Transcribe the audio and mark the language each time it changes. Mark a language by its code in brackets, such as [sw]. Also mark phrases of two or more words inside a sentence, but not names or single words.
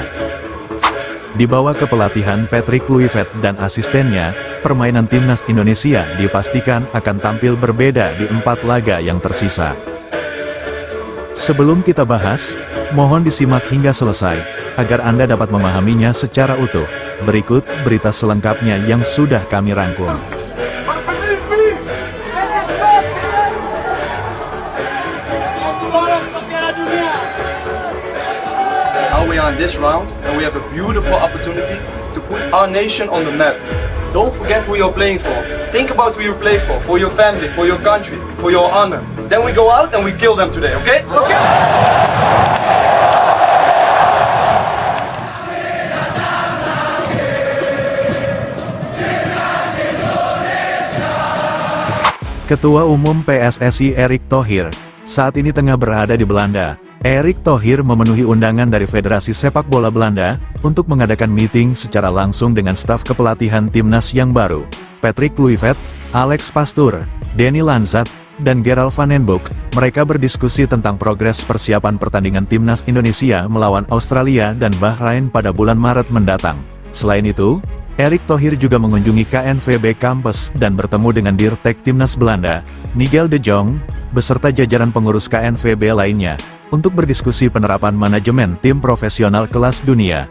[id] Di bawah kepelatihan Patrick Kluivert dan asistennya, permainan timnas Indonesia dipastikan akan tampil berbeda di 4 laga yang tersisa. Sebelum kita bahas, mohon disimak hingga selesai, agar Anda dapat memahaminya secara utuh. Berikut berita selengkapnya yang sudah kami rangkum. [en] Now we are in this round and we have a beautiful opportunity to put our nation on the map. Don't forget who you're playing for. Think about who you play for your family, for your country, for your honor. Then we go out and we kill them today, okay? Okay! [id] Ketua Umum PSSI Erick Thohir saat ini tengah berada di Belanda. Erick Thohir memenuhi undangan dari Federasi Sepak Bola Belanda untuk mengadakan meeting secara langsung dengan staf kepelatihan timnas yang baru. Patrick Kluivert, Alex Pastoor, Danny Lanzat, dan Gerald van den Boeck. Mereka berdiskusi tentang progres persiapan pertandingan timnas Indonesia melawan Australia dan Bahrain pada bulan Maret mendatang. Selain itu, Erick Thohir juga mengunjungi KNVB Campus dan bertemu dengan Dirtek Timnas Belanda, Nigel de Jong, beserta jajaran pengurus KNVB lainnya, untuk berdiskusi penerapan manajemen tim profesional kelas dunia.